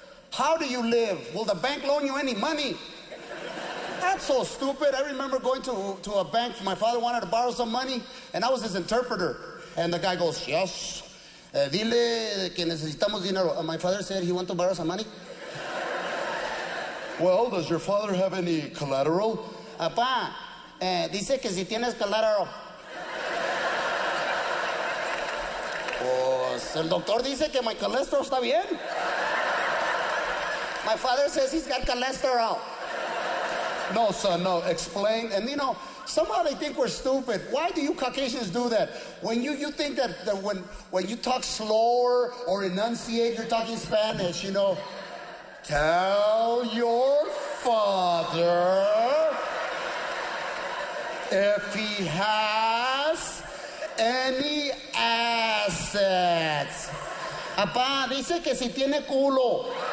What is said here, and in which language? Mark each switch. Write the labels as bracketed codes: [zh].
[en] How do you live? Will the bank loan you any money? That's so stupid. I remember going to a bank. My father wanted to borrow some money, and I was his interpreter. And the guy goes, yes, [es] dile que necesitamos dinero. [en] My father said he wanted to borrow some money. Well, does your father have any collateral? [es] Apá, dice que si tienes collateral. Pues el doctor dice que [en] my cholesterol [es] está bien. [en] My father says he's got cholesterol. No, son, no. Explain. And, you know, somehow they think we're stupid. Why do you Caucasians do that? When you think that when you talk slower or enunciate, you're talking Spanish, you know. Tell your father if he has any assets. [es] Apá, dice que si tiene culo.